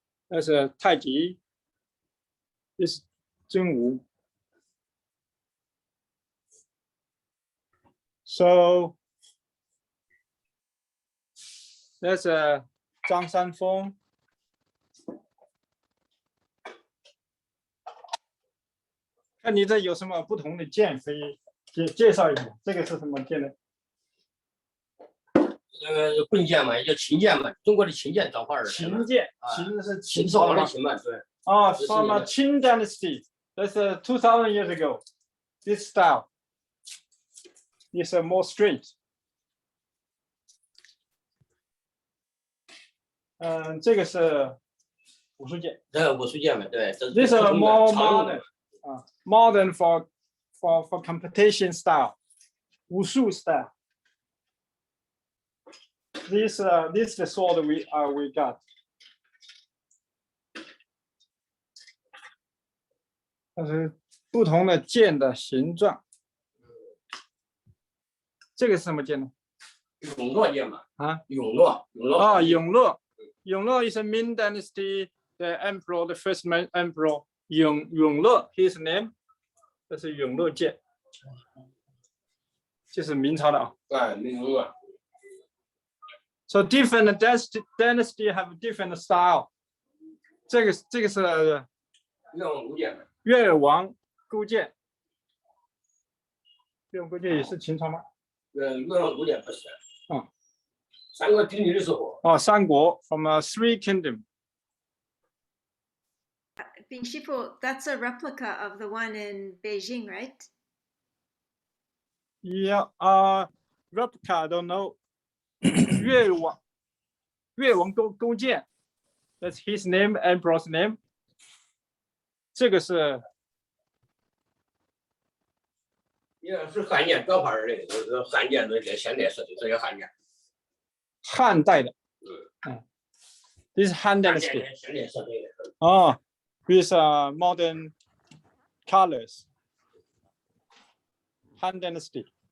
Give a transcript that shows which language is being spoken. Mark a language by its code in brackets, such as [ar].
[en] That's a Taiji. This is Zhenwu. So that's a Zhang Sanfeng. [zh] 看你这有什么不同的剑，可以介绍一下。这个是什么剑呢？棍剑嘛，也叫琴剑嘛，中国的琴剑转化而来。秦剑，秦是秦秦始皇朝吗？的秦嘛，对。 [en] Oh, from Qin dynasty. That's 2,000 years ago. This style is more straight. [zh] 这个是武术剑。武术剑嘛，对。 [en] This is more modern. Modern for competition style, 武术 style. This the sword we got. [zh] 它是不同的剑的形状。这个是什么剑呢？永乐剑嘛。啊，永乐。啊，永乐。 [en] 永乐 is a Ming dynasty. The emperor, the first emperor. [zh] 永乐 [en] his name， [zh] 这是永乐剑，这是明朝的啊。哎，明朝。 [en] So different dynasty have different style。 [zh] 这个是月尔王勾践。月尔王勾践也是秦朝吗？月王勾践不是。啊，三国鼎立的时候。哦，三国 [en] from three kingdom。 Bing Shifu, that's a replica of the one in Beijing, right? Yeah, replica, I don't know. 越王勾践 ，that's his name, emperor's name. [zh] 这个是也是汉剑转化而来的，汉剑的跟现代设计，这些汉剑。汉代的。 [en] This is Han dynasty. [zh] 现代设计的。哦。 [en] With modern colors, Han Dynasty.